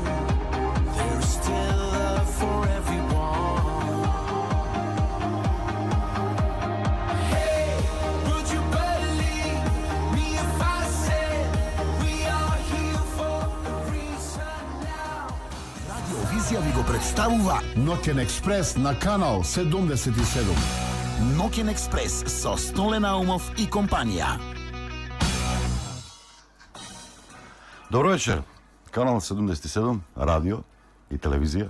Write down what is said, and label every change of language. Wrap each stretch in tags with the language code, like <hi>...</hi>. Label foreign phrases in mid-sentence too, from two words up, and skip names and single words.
<en>There's still love for everyone. Hey, would you believe me if I said we are here for a reason now?</en> <mk>Радиовизија ви го представува Ноќен експрес на канал 77. Ноќен експрес со Столе Наумов и компанија. Добро вечер. Канал 77, радио и телевизија.</mk>